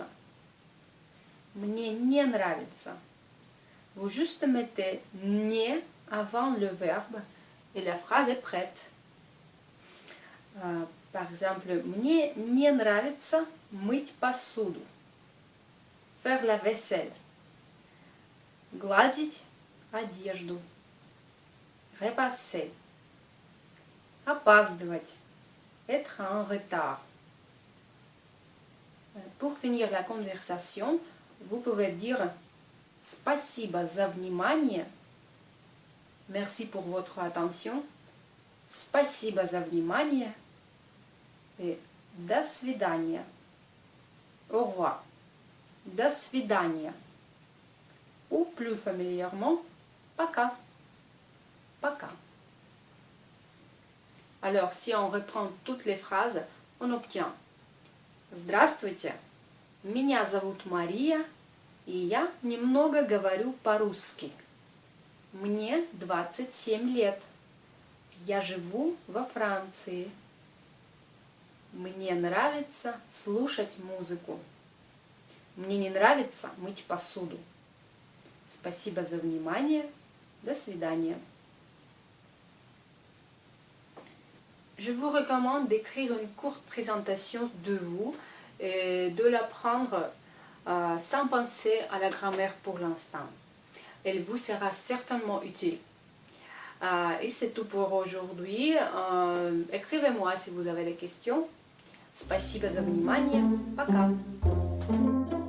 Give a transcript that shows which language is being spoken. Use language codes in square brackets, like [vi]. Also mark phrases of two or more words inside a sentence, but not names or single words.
[ru] «Мне не нравится». [fr] Vous juste mettez «не» avant le verbe et la phrase est prête. Par exemple, [ru] «Мне не нравится мыть посуду». [fr] Faire la vaisselle. [ru] Гладить одежду. [fr] Repasser. Опаздывать. Être en retard. Pour finir la conversation, vous pouvez dire [ru] Спасибо за внимание. [fr] Merci pour votre attention. [ru] Спасибо за внимание. Et до свидания. [fr] Au revoir. [ru] До свидания. [fr] Ou plus familièrement, [ru] пока. Пока. [fr] Alors, si on reprend toutes les phrases, on obtient [ru] Здравствуйте, меня зовут Мария, и я немного говорю по-русски. Мне 27 лет. Я живу во Франции. Мне нравится слушать музыку. Мне не нравится мыть посуду. Спасибо за внимание. До свидания. [fr] Je vous recommande d'écrire une courte présentation de vous et de l'apprendre sans penser à la grammaire pour l'instant. Elle vous sera certainement utile. Et c'est tout pour aujourd'hui. Écrivez-moi si vous avez des questions. [ru] Спасибо за внимание. Пока.